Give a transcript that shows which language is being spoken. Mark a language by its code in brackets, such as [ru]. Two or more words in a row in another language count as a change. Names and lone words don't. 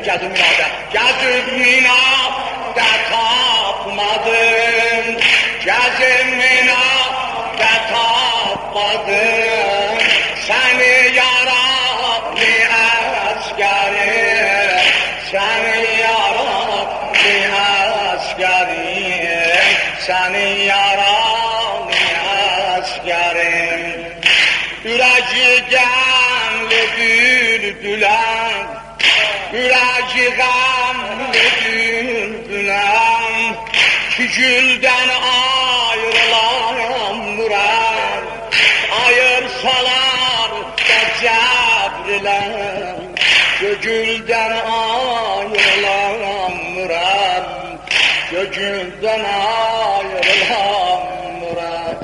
[tr] Gezip minada tapmadım, Gezip minada tapmadım, seni yaralı askerim, seni yaralı askerim, seni yaralı askerim. [az] Ürəci qəmli bülbüləm, ürəci qəmli bülbüləm, ki güldən ayrılan mürəm, ayırsalar da cəbriləm, güldən ayrılan mürəm, güldən ayrılan mürəm.